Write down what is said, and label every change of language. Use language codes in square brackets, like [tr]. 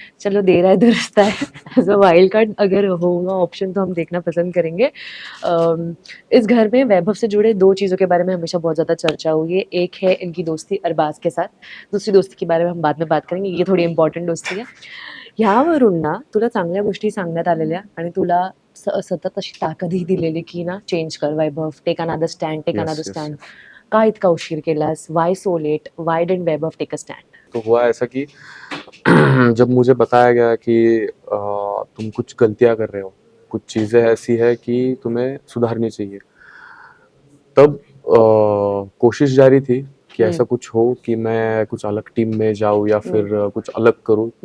[hi] चलो, देर है दुरुस्त है। [en] as a wild card [hi] अगर होगा ऑप्शन तो हम देखना पसंद करेंगे। इस घर में वैभव से जुड़े 2 चीज़ों के बारे में हमेशा बहुत ज़्यादा चर्चा हुई है। एक है इनकी दोस्ती अरबाज के साथ, दूसरी दोस्ती के बारे में हम बाद में बात करेंगे, ये [mr] थोडी इम्पॉर्टंट दोस्ती आहे। ह्यावरून ना तुला चांगल्या गोष्टी सांगण्यात आलेल्या आणि तुला सतत अशी ताकदही दिलेली की ना, चेंज कर वैभव, [en] Take another stand, take another stand. [mr] का इतका उशीर केलास? [en] Why so late? Why didn't Vaibhav take a stand? [hi] तो हुआ ऐसा कि जब मुझे बताया गया कि तुम कुछ गलतियाँ कर रहे हो, कुछ चीज़ें ऐसी है कि तुम्हें सुधारनी चाहिए, तब कोशिश जारी थी कि ऐसा कुछ हो कि मैं कुछ अलग टीम में जाऊँ या फिर कुछ अलग करूँ।